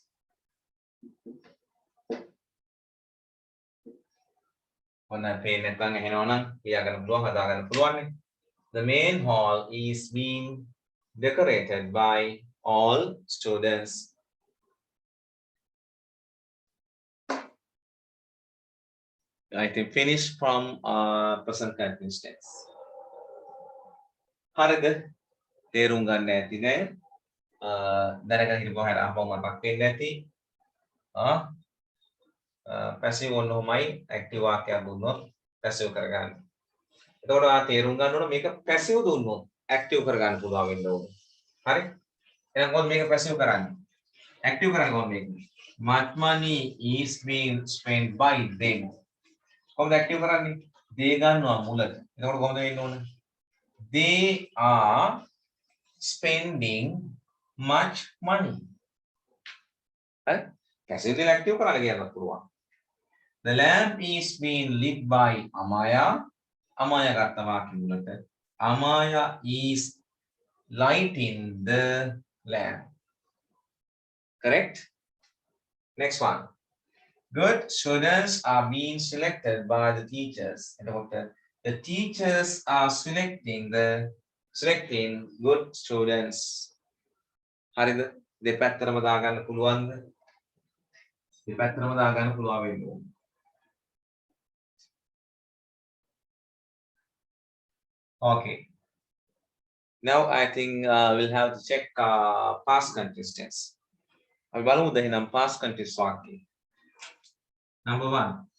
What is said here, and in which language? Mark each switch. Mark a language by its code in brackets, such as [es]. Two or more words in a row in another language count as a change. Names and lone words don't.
[en] The main hall is being decorated by all students. I think finish from present continuous tense. [si] හරිද? තේරුම් ගන්න ඇති නේ? දැනගෙන හිටපුවා හැර අහපුවම මතක් වෙන්නේ නැති. පැසිව් ඔන්නෝමයි ඇක්ටිව් වාක්‍යයක් දුන්නොත් පැසිව් කරගන්න. එතකොට ආ තේරුම් ගන්න ඕන මේක පැසිව් දුන්නොත් ඇක්ටිව් කරගන්න පුළුවන් වෙන්න ඕනේ. හරි? එහෙනම් කොහොමද මේක පැසිව් කරන්නේ? ඇක්ටිව් කරන්නේ කොහොමද මේක? [en] Much money is being spent by them. [si] කොහොමද ඇක්ටිව් කරන්නේ? they ගන්නවා මුලට. එතකොට කොහොමද වෙන්න ඕන? [en] They are spending much money. [si] හරි? පැසිව් දෙල ඇක්ටිව් කරන්න කියන්නත් පුළුවන්. [en] The lamp is being lit by Amaya. [si] Amaya ගත්ත වාක්‍ය මුලට. [en] Amaya is lighting the lamp. Correct? Next one. Good students are being selected by the teachers. The teachers are selecting good students. [si] හරිද? දෙපැත්තටම දාගන්න පුළුවන්ද? දෙපැත්තටම දාගන්න පුළුවන් වෙන්න ඕනේ. [en] Okay. Now I think we'll have to check past continuous tense. [si] අපි බලමුද එහෙනම් [en] past continuous [si] වාක්‍ය. Number 1.